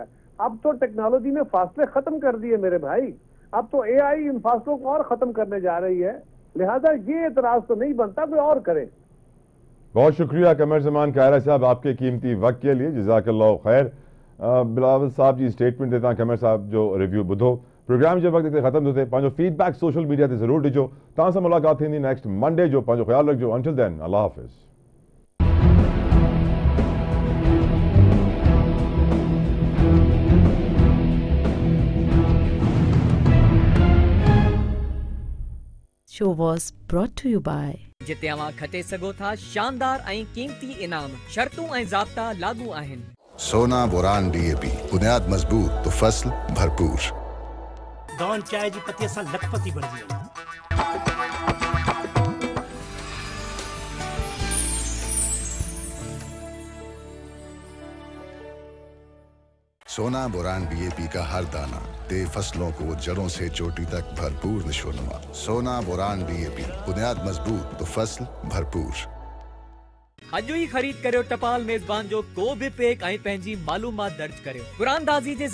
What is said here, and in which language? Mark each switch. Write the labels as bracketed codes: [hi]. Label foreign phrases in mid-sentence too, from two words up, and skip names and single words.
[hi] अब तो टेक्नोलॉजी ने फासले खत्म कर दिए मेरे भाई, अब तो AI इन फासलों को और खत्म करने जा रही है, लिहाजा ये एतराज तो नहीं बनता, कोई और करे। बहुत शुक्रिया कमर ज़मान कायरा साहब आपके कीमती वक्त के लिए, [ar] جزاك الله خير. [sd] बिलावल साहब जी स्टेटमेंट देता कमर साहब जो रिव्यू बुधो प्रोग्राम जो वक्त खत्म होते पंहिंजो फीडबैक [en] social media [sd] से जरूर ॾिजो। तव्हां सां मुलाक़ात थींदी [en] next Monday [sd] जो, पंहिंजो ख्याल रखिजो। [en] until then, [sd] अल्लाह हाफ़िज़। [en] Show was brought to you by [sd] जिते अवां खटे सघो था शानदार ऐं कीमती इनाम, शर्तूं ऐं ज़ाब्ता लागू आहिनि। [hi] सोना बोरान DAP, बुनियाद मजबूत तो फसल भरपूर। [sd] दान चाय जी पत्ती सां लखपति बणिजी वञो। [hi] सोना बोरान DAP का हर दाना दे फसलों को जड़ों से चोटी तक भरपूर नशोनुमा। सोना बोरान DAP, बुनियाद मजबूत तो फसल भरपूर। [sd] अॼु ई ख़रीद करियो टपाल मेज़बान जो को बि पैक ऐं पंहिंजी मालूमात दर्ज करियो। कुरानदाज़ी जे